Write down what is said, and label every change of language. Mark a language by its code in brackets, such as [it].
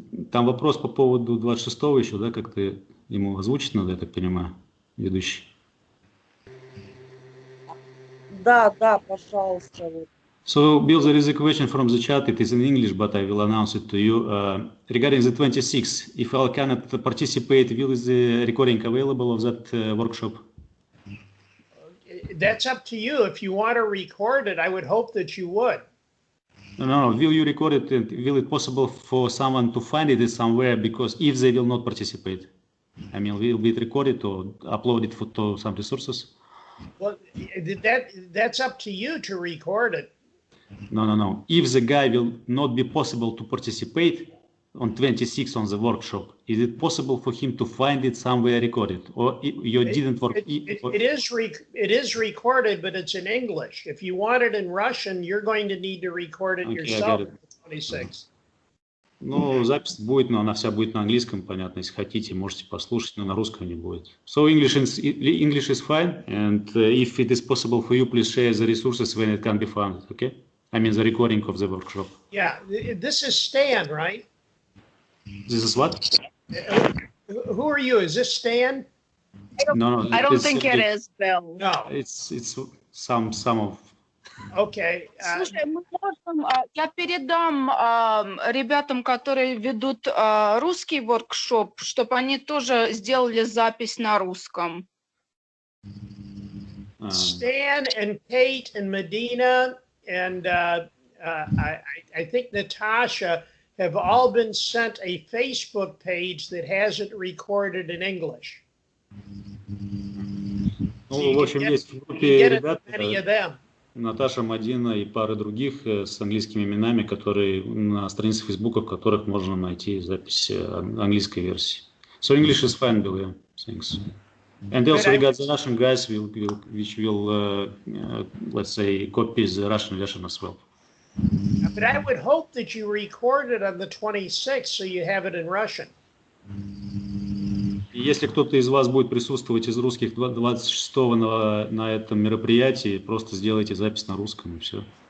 [ru] Там вопрос по поводу 26-го еще, да, как-то ему озвучить надо, я так понимаю, ведущий. Да, пожалуйста. [en] So, Bill, there is a question from the chat. It is in English, but I will announce it to you. Regarding the 26th, if I cannot participate, will the recording available of that workshop? That's up to you. If you want to record it, I would hope that you would. No. Will you record it? And will it possible for someone to find it somewhere? Because if they will not participate, I mean, will be recorded or uploaded to some resources? Well, that's up to you to record it. No. If the guy will not be possible to participate on 26 on the workshop, is it possible for him to find it somewhere recorded? Or you didn't work? It is recorded, but it's in English. If you want it in Russian, you're going to need to record it yourself on the 26th. [ru] Ну, запись будет, но она вся будет на английском, понятно. Если хотите, можете послушать, но на русском не будет. [en] So English is fine, and if it is possible for you, please share the resources when it can be found, okay? I mean the recording of the workshop. Yeah, this is Stan, right? This is what? Who are you? Is this Stan? No, I don't think it is, Bill. No. It's some of. Okay. [ru] Слушай, мы можем, я передам ребятам, которые ведут русский воркшоп, чтобы они тоже сделали запись на русском. [en] Stan and Kate and Medina and I think Natasha have all been sent a Facebook page that has it recorded in English. [ru] Ну, в общем, есть в группе ребята, Наташа, Мадина и пара других с английскими именами, которые на странице Фейсбука, в которых можно найти запись английской версии. [en] So English is fine, Bill, yeah. Thanks. And also we got the Russian guys which will, let's say, copy the Russian version as well. But I would hope that you record it on the 26th so you have it in Russian. [ru] Если кто-то из вас будет присутствовать из русских 26-го на этом мероприятии, просто сделайте запись на русском и все.